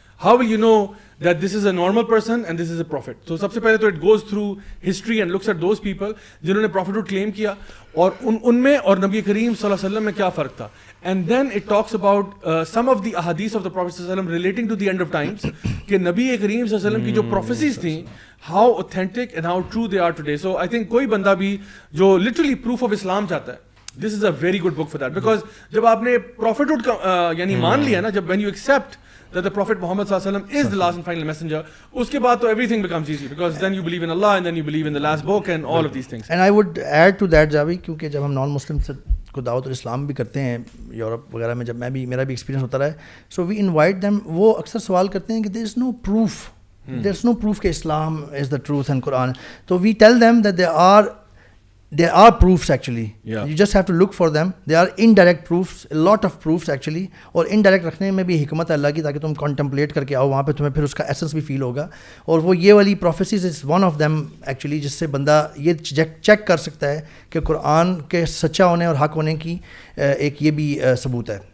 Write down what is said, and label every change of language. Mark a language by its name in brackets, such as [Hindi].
[English] How will you know that this is a normal person and this is a prophet? [Urdu] So سب سے پہلے تو [English] it goes through history and looks at those people [Urdu] جنہوں نے prophethood claim کیا اور ان میں اور نبی کریم صلی اللہ علیہ وسلم میں کیا فرق تھا. [English] And then it talks about some of the ahadith of the Prophet صلی اللہ علیہ وسلم relating to the end of times [Urdu] کہ نبی کریم صلی اللہ علیہ وسلم کی جو prophecies تھیں [English] how authentic and how true they are today. So I think [Urdu] کوئی بندہ بھی جو [English] literally proof of Islam چاہتا ہے, this is a very good book for that, because [Urdu] جب آپ نے prophethood کا یعنی مان لیا نا, [English] جب when you accept that the Prophet Muhammad sallallahu alaihi wasallam is the last and final messenger, [Urdu] uske baad to [English] everything becomes easy, because then you believe in Allah and then you believe in the last book and all of these things. And I would add to that [Urdu] Javi, kyunki jab hum non muslim se کو دعوت الاسلام بھی کرتے ہیں Europe وغیرہ میں, جب میں بھی میرا بھی ایکسپیرینس ہوتا رہا ہے, [English] So we invite them. [Urdu] وہ اکثر سوال کرتے ہیں کہ [English] there is no proof, [Urdu] دیر از نو پروف کہ اسلام از دا ٹروتھ اینڈ قرآن. [English] تو we tell them that there are proofs actually. You just have to look for them. There are indirect proofs, a lot of proofs actually. [Urdu] اور indirect رکھنے میں بھی حکمت ہے اللہ کی, تاکہ تم contemplate کر کے آؤ وہاں پہ, تمہیں پھر اس کا ایسنس بھی فیل ہوگا. اور وہ یہ والی prophecies [English] is one of them actually, [Urdu] جس سے بندہ یہ چیک کر سکتا ہے کہ قرآن کے سچا ہونے اور حق ہونے کی ایک یہ بھی ثبوت ہے.